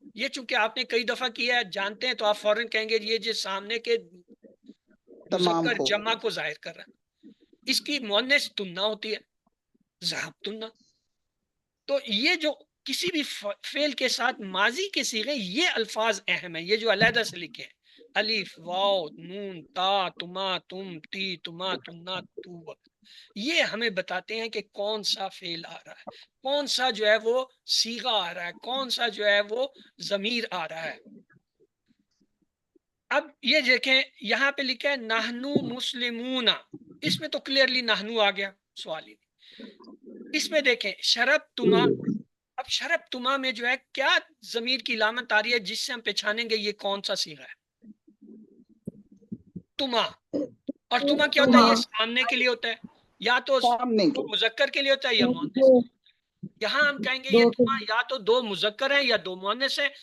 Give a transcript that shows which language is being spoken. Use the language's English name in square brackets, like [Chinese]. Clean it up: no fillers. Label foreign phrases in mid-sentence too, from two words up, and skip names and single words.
[Urdu] یہ چونکہ آپ نے کئی دفعہ کیا ہے جانتے ہیں تو آپ فوراً کہیں گے یہ جو سامنے کے مذکر جمع کو ظاہر کر رہا ہے. اس کی مؤنث تننا ہوتی ہے، [Arabic] ذہب تننا. [Urdu] تو یہ جو کسی بھی فعل کے ساتھ ماضی کے صیغے یہ الفاظ اہم ہیں، یہ جو علیحدہ سے لکھے ہیں، [Arabic] الف واو نون تا تما تم تی تما تننا [Urdu] تو، یہ ہمیں بتاتے ہیں کہ کون سا فعل آ رہا ہے، کون سا جو ہے وہ صیغہ آ رہا ہے، کون سا جو ہے وہ ضمیر آ رہا ہے. اب یہ دیکھیں یہاں پہ لکھا ہے [Arabic] نحنو مسلمون، [Urdu] اس میں تو کلیئرلی نحنو آ گیا، سوال ہی نہیں. اس میں دیکھیں [Arabic] شرب تما، [Urdu] اب [Arabic] شرب تما [Urdu] میں جو ہے کیا ضمیر کی علامت آ رہی ہے جس سے ہم پہچانیں گے یہ کون سا صیغہ ہے؟ تما. اور تما کیا ہوتا ہے؟ یہ سامنے کے لیے ہوتا ہے، یا تو مذکر کے لیے ہوتا ہے یا مؤنث. یہاں ہم کہیں گے یہ تما یا تو دو مذکر ہیں یا دو مؤنث ہیں.